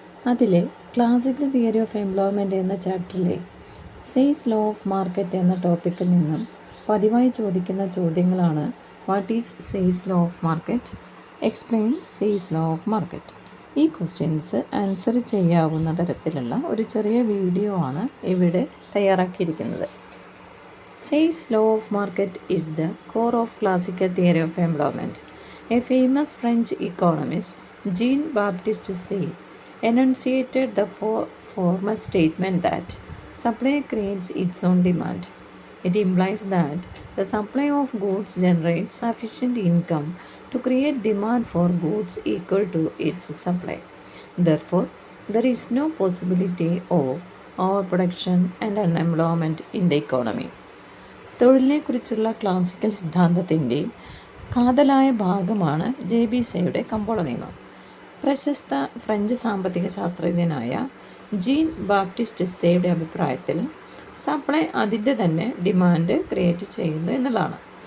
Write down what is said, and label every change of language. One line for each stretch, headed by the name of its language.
Malayalam: അതിലെ classical theory of employment എന്ന ചാപ്റ്ററിലെ says law of market എന്ന ടോപ്പിക്കിൽ നിന്നും പതിവായി ചോദിക്കുന്ന ചോദ്യങ്ങളാണ്:
English: What is Say's law of market? Explain Say's law of market.
Malayalam: ഈ ക്വസ്റ്റ്യൻസ് ആൻസർ ചെയ്യാവുന്ന തരത്തിലുള്ള ഒരു ചെറിയ വീഡിയോ ആണ് ഇവിടെ തയ്യാറാക്കിയിരിക്കുന്നത്.
English: Say's law of market is the core of classical theory of employment. A famous French economist, Jean-Baptiste Say, enunciated the formal statement that supply creates its own demand. It implies that the supply of goods generates sufficient income to create demand for goods equal to its supply. Therefore, there is no possibility of overproduction and unemployment in the economy.
Malayalam: തൊഴിലിനെക്കുറിച്ചുള്ള classical സിദ്ധാന്തത്തിൻ്റെ കാതലായ ഭാഗമാണ് JB-സേയുടെ കമ്പോള നിയമം. പ്രശസ്ത French സാമ്പത്തിക ശാസ്ത്രജ്ഞനായ gene Baptist സേയുടെ അഭിപ്രായത്തിൽ supply അതിൻ്റെ തന്നെ demand create ചെയ്യുന്നു എന്നുള്ളതാണ്.